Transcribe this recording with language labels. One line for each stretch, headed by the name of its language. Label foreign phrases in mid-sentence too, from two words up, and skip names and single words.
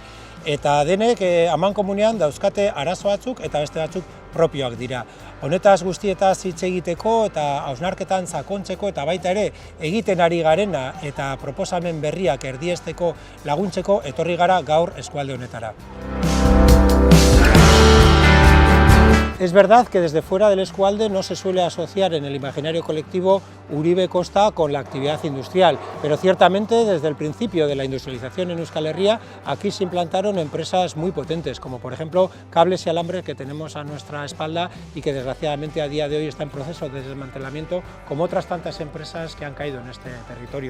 Basque: Eta denek amankomunean dauzkate arazo batzuk eta beste batzuk propioak dira. Honetaz guztietaz hitz egiteko eta hausnarketan sakontzeko eta baita ere egiten ari garena eta proposamen berriak erdiesteko laguntzeko etorri gara gaur eskualde honetara.
Spanish: Es verdad que desde fuera del eskualde no se suele asociar en el imaginario colectivo Uribe Kosta con la actividad industrial, pero ciertamente desde el principio de la industrialización en
Basque: Euskal Herria
Spanish: aquí se implantaron empresas muy potentes, como por ejemplo Cables y Alambres, que tenemos a nuestra espalda y que desgraciadamente a día de hoy está en proceso de desmantelamiento, como otras tantas empresas que han caído en este territorio.